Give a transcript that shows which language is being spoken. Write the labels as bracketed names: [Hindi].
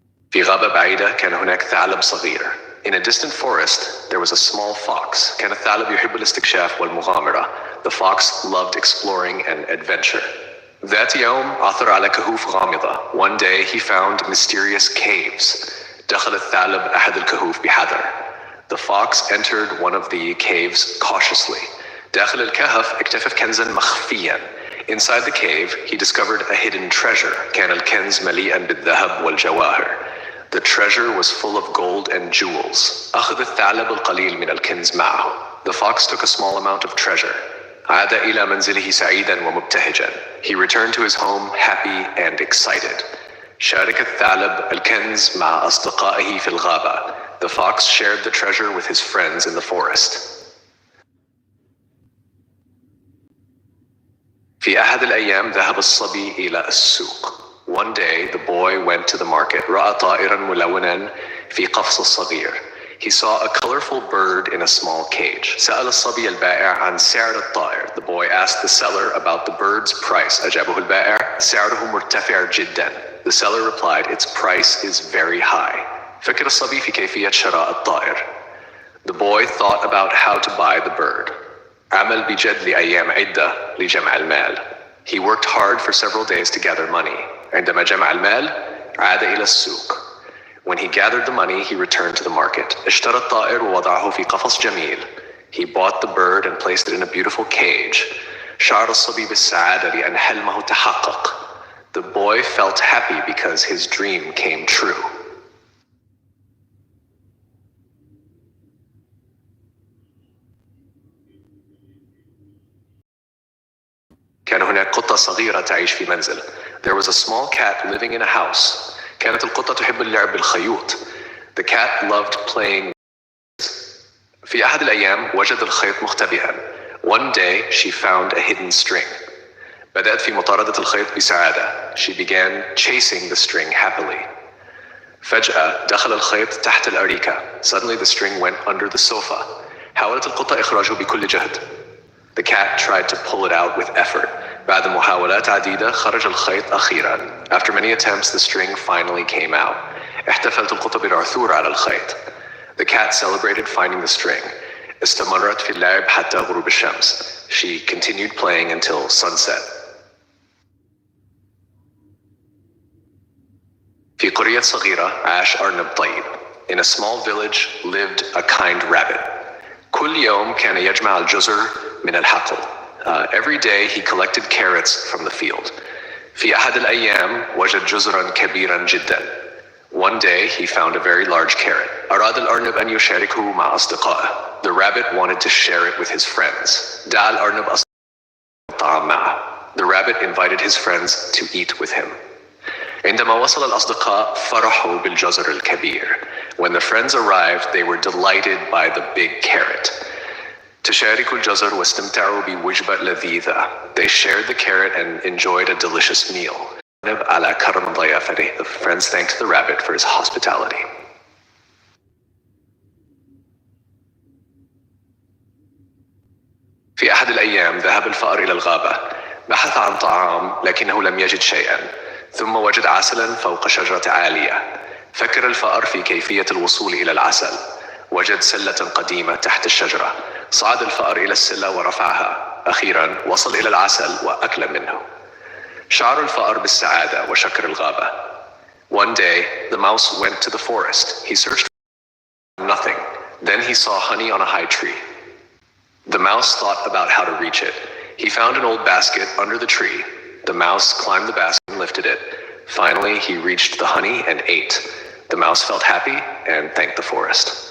[Arabic] في غابة بعيدة كان هناك ثعلب صغير. [English] In a distant forest, there was a small fox. [Arabic] كان الثعلب يحب الاستكشاف والمغامرة. [English] The fox loved exploring and adventure. [Arabic] ذات يوم عثر على كهوف غامضة. [English] One day he found mysterious caves. [Arabic] دخل الثعلب أحد الكهوف بحذر. [English] The fox entered one of the caves cautiously. [Arabic] داخل الكهف اكتشف كنزا مخفيا. [English] Inside the cave, he discovered a hidden treasure. [Arabic] كان الكنز مليئا بالذهب والجواهر. [English] The treasure was full of gold and jewels. [Arabic] أخذ الثعلب القليل من الكنز معه. [English] The fox took a small amount of treasure. [Arabic] عاد إلى منزله سعيدا ومبتهجا. [English] He returned to his home happy and excited. [Arabic] شارك الثعلب الكنز مع أصدقائه في الغابة. [English] The fox shared the treasure with his friends in the forest. [Arabic] في أحد الأيام ذهب الصبي إلى السوق. [English] One day, the boy went to the market. [Arabic] رأى طائرا ملونا في قفص الصغير. [English] He saw a colorful bird in a small cage. [Arabic] سأل الصبي البائع عن سعر الطائر. [English] The boy asked the seller about the bird's price. [Arabic] أجابه البائع سعره مرتفع جدا. [English] The seller replied, its price is very high. [Arabic] فكر الصبي في كيفية شراء الطائر. [English] The boy thought about how to buy the bird. [Arabic] عمل بجد لأيام عدة لجمع المال. [English] He worked hard for several days to gather money. [Arabic] عندما جمع المال عاد إلى السوق. [English] When he gathered the money, he returned to the market. [Arabic] اشترى الطائر ووضعه في قفص جميل. [English] He bought the bird and placed it in a beautiful cage. [Arabic] شعر الصبي بالسعادة لأن حلمه تحقق. [English] The boy felt happy because his dream came true. [Arabic] كان هناك قطة صغيرة تعيش في منزل. [English] There was a small cat living in a house. [Arabic] كانت القطة تحب اللعب بالخيوط. [English] The cat loved playing. [Arabic] في أحد الأيام وجد الخيط مختبئا. [English] One day she found a hidden string. [Arabic] بدأت في مطاردة الخيط بسعادة. [English] She began chasing the string happily. [Arabic] فجأة دخل الخيط تحت الأريكة. [English] Suddenly the string went under the sofa. [Arabic] حاولت القطة إخراجه بكل جهد. [English] The cat tried to pull it out with effort. [Arabic] بعد محاولات عديدة خرج الخيط أخيرا. [English] After many attempts, the string finally came out. [Arabic] احتفلت القطة بالعثور على الخيط. [English] The cat celebrated finding the string. [Arabic] استمرت في اللعب حتى غروب الشمس. [English] She continued playing until sunset. [Arabic] في قرية صغيرة عاش أرنب طيب. [English] In a small village lived a kind rabbit. [Arabic] كل يوم كان يجمع الجزر من الحقل. [English] Every day he collected carrots from the field. [Arabic] في أحد الأيام وجد جزرا كبيرا جدا. [English] One day he found a very large carrot. [Arabic] أراد الأرنب أن يشاركه مع أصدقائه. [English] The rabbit wanted to share it with his friends. [Arabic] دعا الأرنب أصدقائه الطعام معه. [English] The rabbit invited his friends to eat with him. [Arabic] عندما وصل الأصدقاء فرحوا بالجزر الكبير. [English] When the friends arrived, they were delighted by the big carrot. [Arabic] تشاركوا الجزر واستمتعوا بوجبة لذيذة. [English] They shared the carrot and enjoyed a delicious meal. [Arabic] على كرم ضيافته. [English] The friends thanked the rabbit for his hospitality. [Arabic] في أحد الأيام ذهب الفأر إلى الغابة. بحث عن طعام لكنه لم يجد شيئا. ثم وجد عسلا فوق شجرة عالية. فكر الفأر في كيفية الوصول إلى العسل. وجد سلة قديمة تحت الشجرة. صعد الفأر إلى السلة ورفعها. أخيرا وصل إلى العسل وأكل منه. شعر الفأر بالسعادة وشكر الغابة. [English] One day, the mouse went to the forest. He searched for nothing. Then he saw honey on a high tree. The mouse thought about how to reach it. He found an old basket under the tree. The mouse climbed the basket and lifted it. Finally, he reached the honey and ate. The mouse felt happy and thanked the forest.